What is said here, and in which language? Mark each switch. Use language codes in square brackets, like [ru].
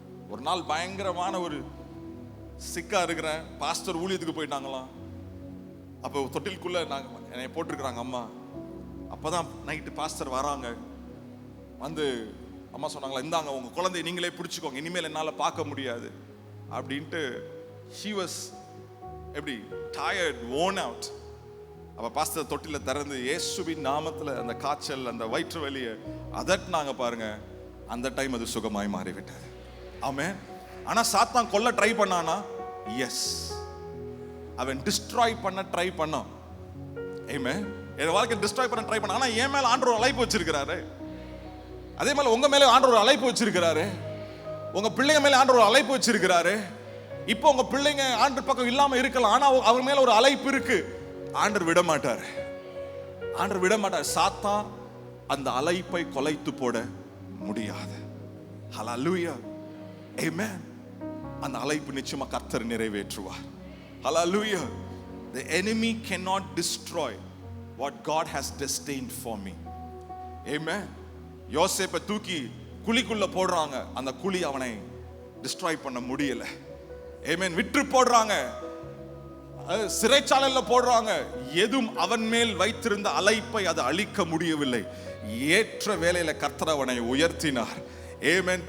[ta] ஒரு நாள் பயங்கரமான ஒரு சிக்கா இருக்கிறேன், பாஸ்டர் ஊழியத்துக்கு போயிட்டாங்களாம். அப்போ தொட்டிலுக்குள்ள என்னை போட்டிருக்கிறாங்க அம்மா. அப்போதான் நைட்டு பாஸ்டர் வராங்க. வந்து அம்மா சொன்னாங்களா, இந்தாங்க உங்க குழந்தைய நீங்களே பிடிச்சிக்கோங்க, இனிமேல் என்னால் பார்க்க முடியாது அப்படின்ட்டு. [en] she was [ta] எப்படி [en] tired, worn out. [ta] அப்ப பாஸ்டர் தொட்டில திறந்து இயேசுவின் நாமத்துல அந்த காய்ச்சல், அந்த வயிற்று வலியை அதட்டினாங்க பாருங்க. அந்த டைம் அது சுகமாய் மாறிவிட்டது. ஆமென். ஆனா சாத்தான் கொல்ல ட்ரை பண்ணானா? எஸ், அவன் டிஸ்ட்ராய் பண்ண ட்ரை பண்ணான். ஆமென். என் வாழ்க்கையை டிஸ்ட்ராய் பண்ண ட்ரை பண்ணான். ஆனா என் மேல ஆண்டவர் ஒரு அழைப்பு வச்சிருக்கிறாரு. அதே மாதிரி உங்க மேல ஆண்டவர் ஒரு அழைப்பு வச்சிருக்கிறாரு. உங்க பிள்ளைங்க மேல ஆண்டவர் ஒரு அழைப்பு வச்சிருக்கிறாரு. இப்போ உங்க பிள்ளைங்க ஆண்டவர் பக்கம் இல்லாம இருக்கலாம், ஆனா அவங்க மேல ஒரு அழைப்பு இருக்கு. ஆண்டவர் விட மாட்டார், ஆண்டவர் விட மாட்டார். சாத்தான் அந்த அழைப்பை கொலைத்து போட முடியாது. ஹல்லேலூயா, ஆமென். அந்த அழைப்பு நிச்சயமா கர்த்தர் நிறைவேற்றுவார். ஹல்லேலூயா. [en] The enemy cannot destroy what God has destined for me. Amen. [ta] யோசேப்பை தூக்கி குழிக்குள்ள போடுறாங்க, அந்த குழி அவனை டிஸ்ட்ராய் பண்ண முடியல. ஆமென். விற்று போடுறாங்க, சிறைச்சாலையில போடுறாங்க, எதுவும் அவன் மேல் வைத்திருந்த அழைப்பை அது அழிக்க முடியவில்லை. ஏற்ற வேளையில கர்த்தர் அவனை உயர்த்தினார். ஆமென்.